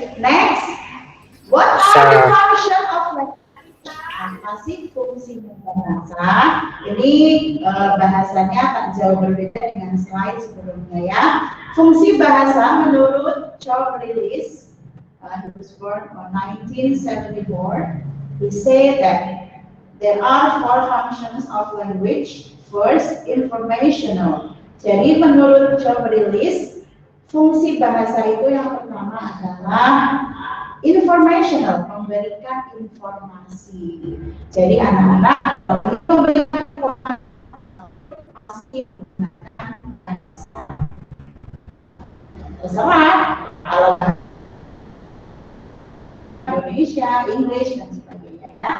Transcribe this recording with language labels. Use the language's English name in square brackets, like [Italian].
[English] Next, what are the function of language? [Indonesian] Apa sih fungsi bahasa? Ini bahasanya tak jauh berbeda dengan slide sebelumnya ya. Fungsi bahasa menurut [English] Charles Lillis, he was born on 1974. He said that there are 4 functions of language. First, informational. [Indonesian] Jadi menurut Charles Lillis, fungsi bahasa itu yang pertama adalah informational, memberikan informasi. Jadi anak-anak memberikan informasi terserah kalau Indonesia, English dan sebagainya.